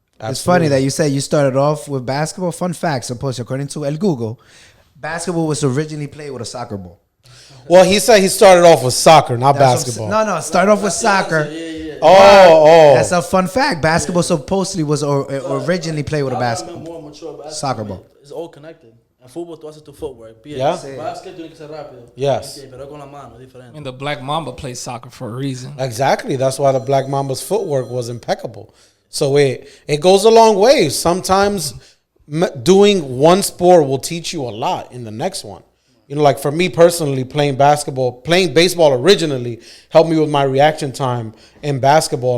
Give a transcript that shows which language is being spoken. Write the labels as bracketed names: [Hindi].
[English] It's funny that you said you started off with basketball. Fun fact, supposed according to El Google, basketball was originally played with a soccer ball. Well, he said he started off with soccer, not That's basketball. No, start off with soccer. Yeah. Oh. That's a fun fact. Basketball supposedly was originally played with a basketball. basketball. More mature basketball. Soccer ball. It's all connected. [Spanish] En fútbol tú haces tu footwork. [English] Yeah. [Spanish] Básquet tiene que ser rápido. [English] Yes. [Spanish] Pero con la mano, diferente. [English] And the Black Mamba plays soccer for a reason. Exactly. That's why the Black Mamba's footwork was impeccable. So it goes a long way. Sometimes doing one sport will teach you a lot in the next one. You know, like for me personally, playing baseball originally helped me with my reaction time in basketball.